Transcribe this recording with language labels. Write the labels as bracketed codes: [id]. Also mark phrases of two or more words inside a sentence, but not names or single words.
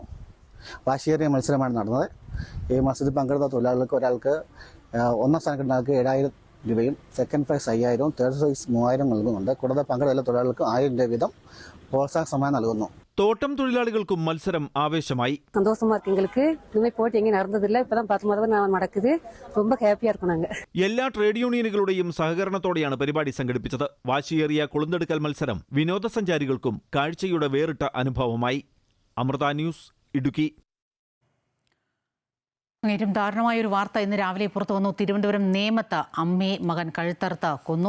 [ml] വാശിയേറിയ മത്സരമാണ് നടന്നത്. ഈ മത്സരത്തിൽ പങ്കെടുത്ത തൊഴിലാളികൾക്ക് ഒരാൾക്ക് ഒന്നാം സ്ഥാനം കിട്ടുന്ന ആൾക്ക് 7,000 രൂപയും [en] second prize [ml] 5,000, [en] third prize [ml] 3,000 നൽകുന്നുണ്ട്. കൂടാതെ പങ്കെടുത്ത തൊഴിലാളികൾക്ക് 1,000 രൂപ വീതം പ്രോത്സാഹന സമ്മാനം നൽകുന്നു. തോട്ടം തൊഴിലാളികൾക്കും മത്സരം ആവേശമായി. [ta] சந்தோஷமா இருக்கு எங்களுக்கு. இதுமாதிரி போட்டி எங்கேயும் நடந்ததில்லை. இப்பதான் 10 மாதம் நடக்குது. ரொம்ப ஹாப்பியா இருக்கும் நாங்க. [ml] എല്ലാ ട്രേഡ് യൂണിയനുകളുടെയും സഹകരണത്തോടെയാണ് പരിപാടി സംഘടിപ്പിച്ചത്. വാശിയേറിയ കൊളുന്തെടുക്കൽ മത്സരം വിനോദസഞ്ചാരികൾക്കും കാഴ്ചയുടെ വേറിട്ട അനുഭവമായി. അമൃത ന്യൂസ്, ഇടുക്കി. ഏറ്റവും ദാരുണമായൊരു വാർത്ത ഇന്ന് രാവിലെ പുറത്തു വന്നു. തിരുവനന്തപുരം നേമത്ത് അമ്മയെ മകൻ കഴുത്തറുത്ത് കൊന്നു.